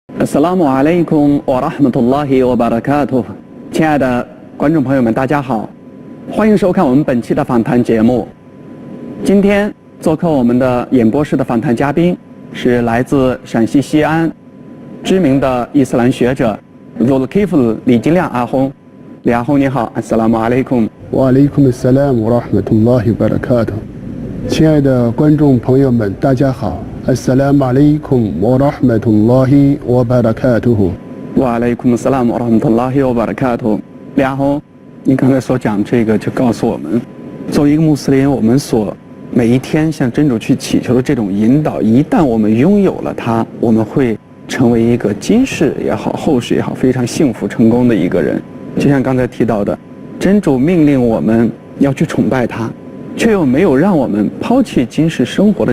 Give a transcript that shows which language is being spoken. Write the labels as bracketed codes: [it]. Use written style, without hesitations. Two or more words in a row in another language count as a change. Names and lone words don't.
[ar] السلام عليكم و رحمة الله و بركاته. [zh] 亲爱的观众朋友们，大家好，欢迎收看我们本期的访谈节目。今天做客我们的演播室的访谈嘉宾是来自陕西西安知名的伊斯兰学者Zulkifl李金亮阿訇。李阿訇你好 ， [ar] السلام عليكم. و عليكم السلام و رحمة الله و بركاته. [zh] 亲爱的观众朋友们，大家好。 [ar] السلام عليكم و رحمة الله و بركاته. و عليكم السلام و رحمة الله و بركاته. [zh] 李阿訇，您刚才所讲这个就告诉我们，作为一个穆斯林，我们所每一天向真主去祈求的这种引导，一旦我们拥有了它，我们会成为一个今世也好，后世也好，非常幸福成功的一个人。就像刚才提到的，真主命令我们要去崇拜他，却又没有让我们抛弃今世生活的